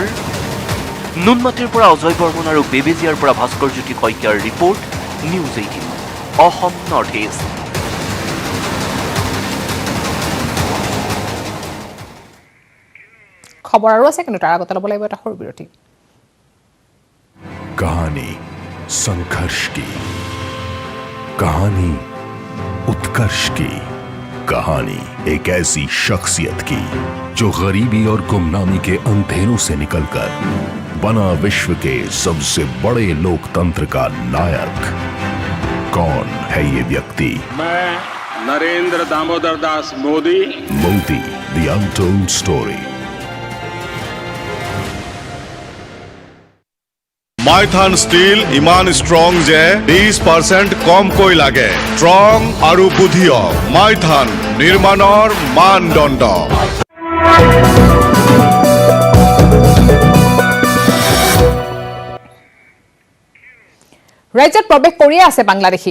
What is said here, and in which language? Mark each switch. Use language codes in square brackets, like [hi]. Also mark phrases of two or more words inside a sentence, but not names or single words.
[as] নুনমাটিৰ পৰা অজয় বৰ্মন আৰু বেবেজিয়াৰ পৰা ভাস্কৰ জ্যোতি শইকীয়াৰ ৰিপৰ্ট, নিউজ 18 অসম নৰ্থ ইষ্ট। খবৰ আৰু আছে, কিন্তু তাৰ আগতে ল'ব লাগিব এটা সৰু বিৰতি। [hi] कहानी संघर्ष की, कहानी उत्कर्ष की, कहानी एक ऐसी शख्सियत की जो गरीबी और गुमनामी के अंधेरों से निकलकर बना विश्व के सबसे बड़े लोकतंत्र का नायक। कौन है ये व्यक्ति? मैं नरेंद्र दामोदर दास मोदी। मोदी, द अनटोल्ड स्टोरी। [as] মাইথান ষ্টিল ইমান ষ্ট্ৰং যে 20% কমকৈ লাগে। ষ্ট্ৰং আৰু বুদ্ধিয় মাইথান নিৰ্মাণৰ মানদণ্ড। ৰাজ্যত প্ৰৱেশ কৰিয়ে আছে বাংলাদেশী।